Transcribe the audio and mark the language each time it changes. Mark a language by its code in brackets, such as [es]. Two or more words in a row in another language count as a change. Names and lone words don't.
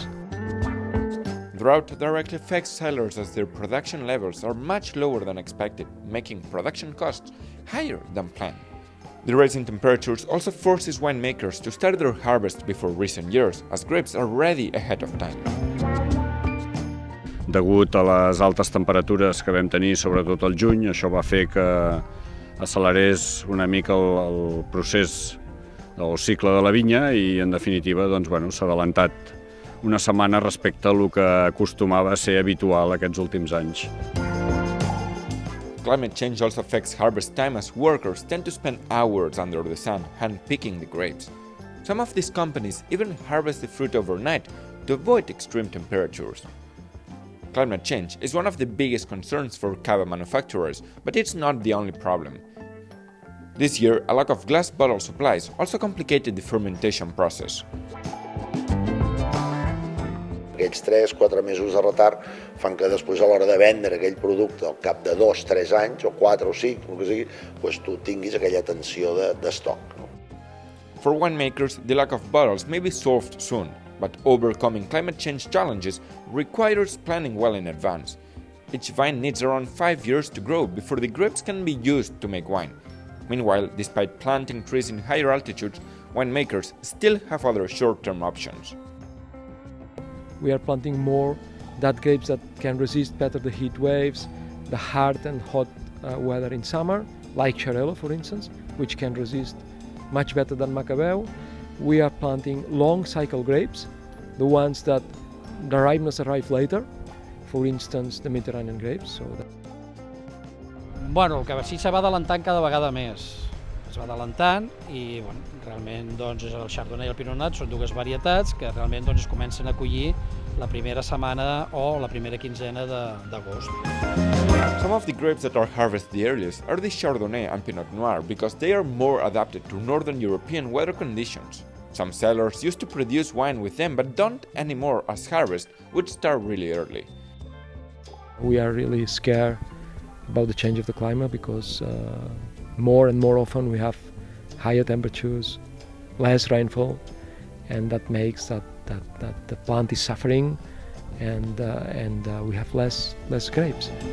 [en] Drought directly affects sellers as their production levels are much lower than expected, making production costs higher than planned. The rise in temperatures also forces winemakers to start their harvest before recent years, as grapes are ready ahead of time. [ca] Degut a les altes temperatures que vam tenir, sobretot al juny, això va fer que accelerés una mica el procés del cicle de la vinya i, en definitiva, s'ha adelantat una setmana respecte a el que acostumava a ser habitual aquests últims anys. [en] Climate change also affects harvest time as workers tend to spend hours under the sun hand-picking the grapes. Some of these companies even harvest the fruit overnight to avoid extreme temperatures. Climate change is one of the biggest concerns for cava manufacturers, but it's not the only problem. This year, a lack of glass bottle supplies also complicated the fermentation process. [ca] Aquells 3-4 mesos de retard fan que després a l'hora de vendre aquell producte al cap de 2-3 anys, o 4 o 5, el que sigui, doncs tu tinguis aquella tensió d'estoc. [en] For winemakers, the lack of bottles may be solved soon, but overcoming climate change challenges requires planning well in advance. Each vine needs around 5 years to grow before the grapes can be used to make wine. Meanwhile, despite planting trees in higher altitudes, winemakers still have other short-term options. We are planting more that grapes that can resist better the heat waves, the hard and hot weather in summer, like Xarel·lo, for instance, which can resist much better than Macabeu. We are planting long cycle grapes, the ones that the ripeness arrive later, for instance, the Mediterranean grapes. [ca] Bueno, el que sí se va adelantant cada vegada més. Es va adelantant i realment és el Chardonnay i el Pinot Noir, són dues varietats que realment es comencen a collir la primera setmana o la primera quinzena d'agost. [en] Some of the grapes that are harvested the earliest are the Chardonnay and Pinot Noir because they are more adapted to Northern European weather conditions. Some sellers used to produce wine with them but don't anymore as harvest would start really early. We are really scared about the change of the climate because more and more often we have higher temperatures, less rainfall, and that makes that the plant is suffering and we have less grapes.